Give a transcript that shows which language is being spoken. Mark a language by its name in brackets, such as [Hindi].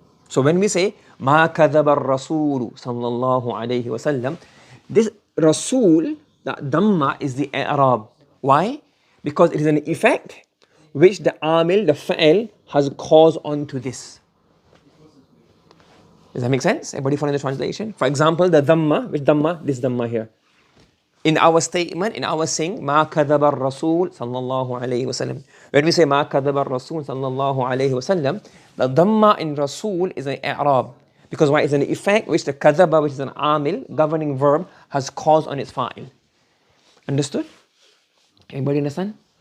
[English] So when we say [Arabic] ما كذب الرسول صلى الله عليه وسلم, [English] this Rasul, that Dhamma is the i'rab. Why? Because it is an effect which the amil, the fa'il, has caused onto this. Does that make sense? Everybody following the translation? For example, the Dhamma, which Dhamma? This Dhamma here. In our statement, in our saying, [Arabic] ما كذب الرسول صلى الله عليه وسلم. [English] When we say [Arabic] ما كذب الرسول صلى الله عليه وسلم, [English] the Dhamma in Rasul is an i'rab. Because why? It's an effect which the kadhaba, which is an amil, governing verb, has caused on its fa'il. Understood? Anybody understand?